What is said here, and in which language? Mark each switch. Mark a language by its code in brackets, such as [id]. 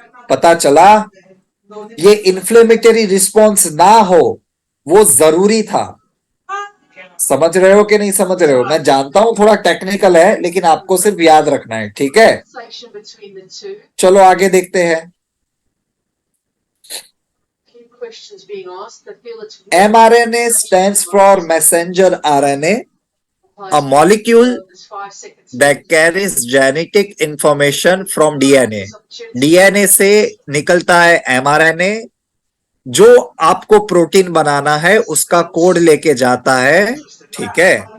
[hi] पता चला ये इन्फ्लेमेटरी रिस्पॉन्स ना हो, वो जरूरी था। समझ रहे हो कि नहीं समझ रहे हो? मैं जानता हूं थोड़ा टेक्निकल है, लेकिन आपको सिर्फ याद रखना है, ठीक है? [en] Section between the two. [hi] चलो आगे देखते हैं। [en] Few questions being asked. They feel it's mRNA stands for messenger RNA, a molecule There's 5 seconds. that carries genetic information from DNA. [hi] DNA से निकलता है mRNA, जो आपको प्रोटीन बनाना है उसका कोड लेके जाता है, ठीक है?